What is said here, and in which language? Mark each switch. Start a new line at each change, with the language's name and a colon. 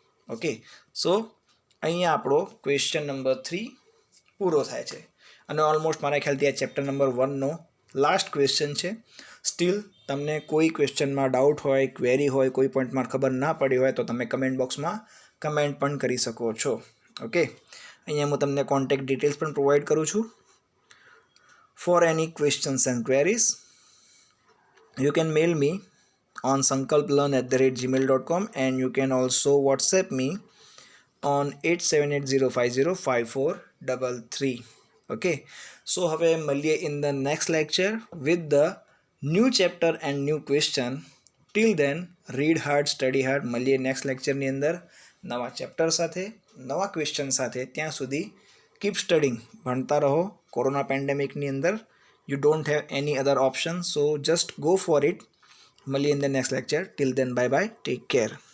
Gujarati: Okay, સો અહીંયા આપણો question number 3 પૂરો થાય છે અને ઓલમોસ્ટ મારા ખ્યાલથી આ ચેપ્ટર નંબર 1નો લાસ્ટ ક્વેશ્ચન છે. સ્ટીલ તમને કોઈ ક્વેશ્ચનમાં ડાઉટ હોય, ક્વેરી હોય, કોઈ પોઈન્ટમાં ખબર ના પડી હોય તો તમે કમેન્ટ બોક્સમાં કમેન્ટ પણ કરી શકો છો. ઓકે, અહીંયા હું તમને કોન્ટેક્ટ ડિટેલ્સ પણ પ્રોવાઈડ કરું છું.
English: For any questions and queries, you can mail me on sankalplearn@gmail.com and you can also WhatsApp me on 8780505433. Okay, so
Gujarati: હવે મળીએ
English: in the next lecture with the new chapter and new question. Till then, read hard, study hard.
Gujarati: મળીએ next લેક્ચરની અંદર નવા chapter સાથે, નવા question સાથે. ત્યાં સુધી
English: keep studying,
Gujarati: ભણતા રહો. કોરોના પેન્ડેમિકની અંદર
English: you don't have any other option, so just go for it.
Gujarati: મળીએ
English: in the next lecture. Till then, bye bye, take care.